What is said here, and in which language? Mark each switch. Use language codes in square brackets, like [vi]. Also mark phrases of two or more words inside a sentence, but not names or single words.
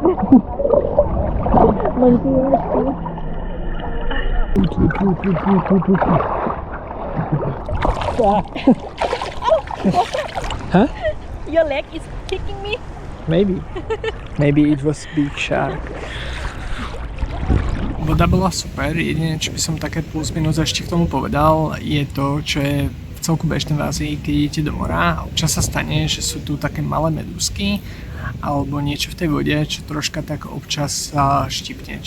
[en] Monkey. Huh? Your leg is kicking me. Maybe it was big shark. [sk] Voda bola super, jedine čo by som také plus minus ešte k tomu povedal je to, čo je v celku bežné v Ázii, keď idete do mora. Občas sa stane, že sú tu také malé medúzky alebo niečo v tej vode, čo troška tak občas štipne.